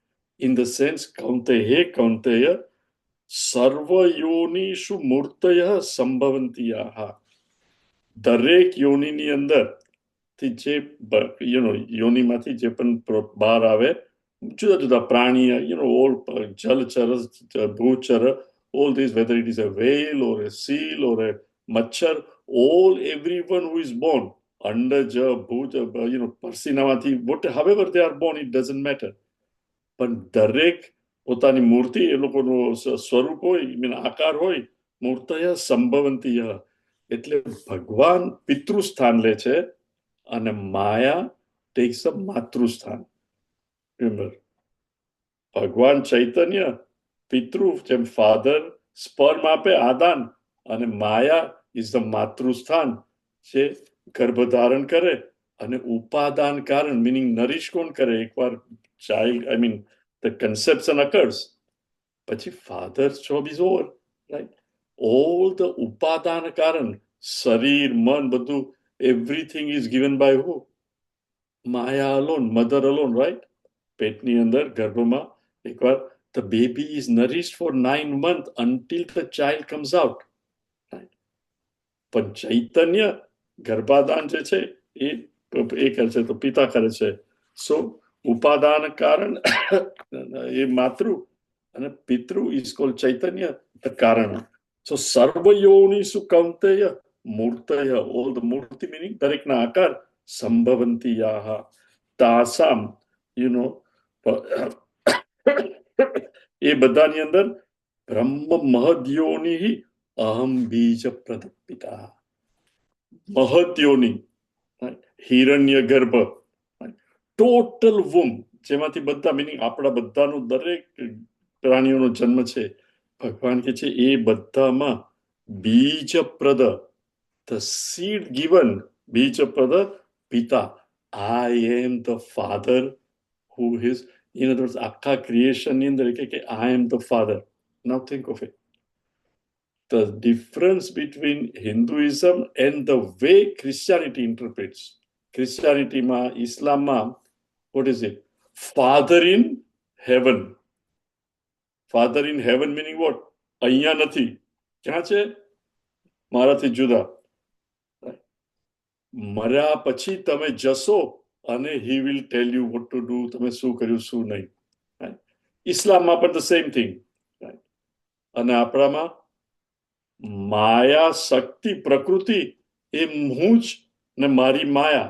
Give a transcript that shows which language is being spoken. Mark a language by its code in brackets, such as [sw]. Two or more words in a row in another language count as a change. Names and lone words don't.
[en] in the sense [sa] કૌંતેય, હે કૌંતેય, સર્વયોનિષુ મૂર્તય સંભવંતિયાહ. [gu] દરેક યોનિની અંદર થી જે યોનિમાંથી જે પણ બહાર આવે, જુદા જુદા પ્રાણી, all જલચર, ભૂચર, [en] all these, whether it is a whale or a seal or a machar, everyone who is born, [gu] અંડજ, ભૂજ, પરસીનામાંથી, [en] however they are born, it doesn't matter. [gu] પણ દરેક પોતાની મૂર્તિ, એ લોકોનું સ્વરૂપ હોય, આકાર હોય, [sa] મૂર્તય સંભવંતીય. [gu] એટલે ભગવાન પિતૃસ્થાન લે છે અને માયા [en] takes a [gu] માતૃસ્થાન. [en] Remember, [gu] ભગવાન ચૈતન્ય પિતૃ, જેમ [en] father sperm [gu] આપે, આદાન, અને માયા [en] is the [gu] માતૃસ્થાન, જે ગર્ભધારણ કરે અને ઉપાદાન કારણ, meaning નરીશ કોણ કરે? એકવાર ચાઇલ્ડ, [en] the conception occurs, પછી father's job is over, right? All the [gu] ઉપાદાન કારણ, શરીર, મન, બધું, [en] everything is given by who? Maya alone, mother alone, right? [gu] પેટની અંદર, ગર્ભમાં, એકવાર [en] the baby is nourished for 9 months until the child comes out, right? [gu] પણ ચૈતન્ય ગર્ભાધાન જે છે એ કરે છે, તો પિતા કરે છે. સો ઉપાદાન કારણ એ માતૃ, અને પિતૃ [en] is called [gu] ચૈતન્ય, the કારણ. [sa] So સર્વયોનિષુ કૌંતેય મૂર્તય, [en] all the [gu] મૂર્તિ meaning દરેકના આકાર, [sa] સંભવંતિયાહ, તાસામ, [gu] એ બધાની અંદર [sa] બ્રહ્મ મહદ્યોનિ અહમ બીજ પ્રદપિતા. [gu] મહદ્યોનિ, હિરણ્ય ગર્ભ, [en] total womb, [gu] જેમાંથી બધા, meaning આપણા બધાનો, દરેક પ્રાણીઓનો જન્મ છે. ભગવાન કે છે એ બધામાં બીજપ્રદ, [en] the seed given, [gu] બીજપ્રદ પિતા. [en] I am the father who is, in other words, [gu] આખા ક્રિએશન ની અંદર કે [en] I am the father. Now think of it. The difference between Hinduism and the way Christianity interprets. Christianity ma, Islam ma, what is it? Father in heaven. Father in heaven meaning what? [gu] અહીંયા નથી. ક્યાં છે? મારાથી જુદા. મર્યા પછી તમે જશો અને [en] he will tell you what to do, [gu] તમે શું કર્યું, શું નહીં. ઇસ્લામમાં પણ [en] the same thing. [gu] અને આપણામાં માયા, શક્તિ, પ્રકૃતિ, એ હું જ ને મારી માયા.